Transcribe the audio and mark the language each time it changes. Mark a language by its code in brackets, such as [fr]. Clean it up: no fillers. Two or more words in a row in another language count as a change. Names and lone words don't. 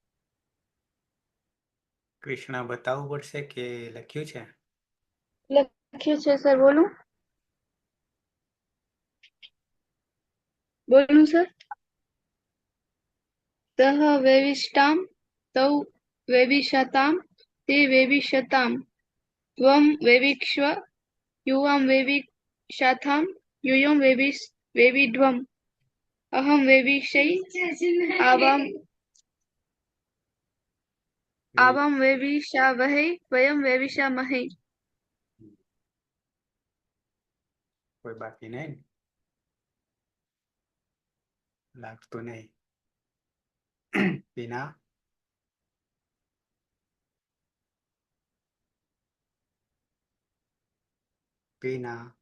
[gu] કૃષ્ણા બતાવવું પડશે કે લખ્યું છે? લખ્યું છે સર, બોલું સર. [sa] सह वेविष्टाम तौ वेविशताम ते वेविशताम त्वम वेविक्ष्व युवाम वेविशाथाम यूयम वेविध्वम अहम वेविषै आवाम वेविषावहै वयम वेविषामहै। [gu] કોઈ બાકી નહીં ને? લાગતું નહીં. પીના પીના